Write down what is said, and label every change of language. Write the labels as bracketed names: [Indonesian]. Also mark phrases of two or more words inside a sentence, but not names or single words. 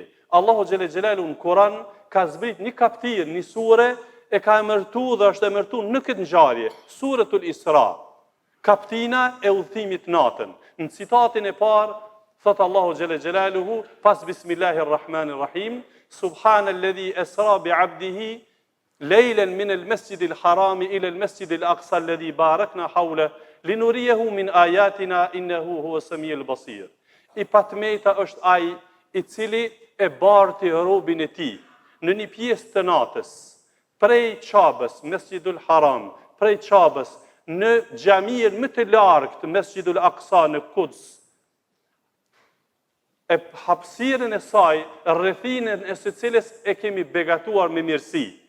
[Albanian] Allahu xhelle xhelalu në Kur'an ka zbrit një kapitull, një sure, e ka emërtuar dhe është emërtuar në këtë ngjarje, Suratul Isra, kaptina e udhëtimit natën. Në citatin e parë thot Allahu xhelle xhelaluhu pas Bismillahirrahmanirrahim, [Arabic] سبحان الذي أسرى بعبده ليلا من المسجد الحرام إلى المسجد الأقصى الذي باركنا حوله لنريه من آياتنا إنه هو السميع البصير. [Albanian] I patmeta është ai i cili e barti robën e tij në një pjesë të natës prej Qabës, Mesjidul Haram, prej Qabës në xhamin më të largët, Mesjidul Aqsa në Kuds. E hapësirën e saj, rrethinën e së cilës e kemi begatuar me mirësi.